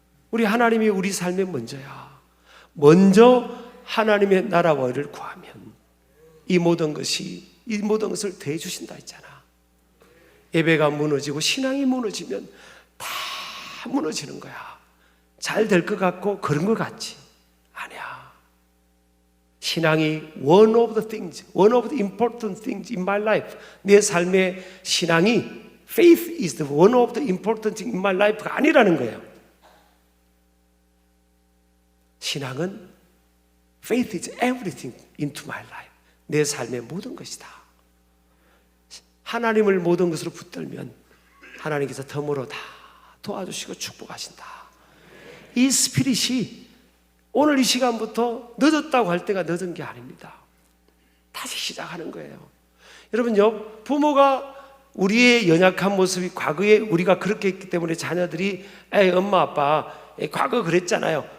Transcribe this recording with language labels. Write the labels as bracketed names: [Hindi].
[Korean] 우리 하나님이 우리 삶의 먼저야. 먼저 하나님의 나라와 의를 구하면 이 모든 것을 대해 주신다 했잖아. 예배가 무너지고 신앙이 무너지면 다 무너지는 거야. 잘 될 것 같고 그런 것 같지? 아니야. 신앙이 [English] one of the important things in my life. [Korean] 내 삶의 신앙이 [English] faith is the one of the important things in my life가 [Korean] 아니라는 거예요. 신앙은 [English] faith is everything into my life. [Korean] 내 삶의 모든 것이다. 하나님을 모든 것으로 붙들면 하나님께서 덤으로 다 도와주시고 축복하신다. 이 스피릿이 오늘 이 시간부터 늦었다고 할 때가 늦은 게 아닙니다. 다시 시작하는 거예요. 여러분요, 부모가 우리의 연약한 모습이 과거에 우리가 그렇게 했기 때문에 자녀들이 엄마 아빠 과거 그랬잖아요.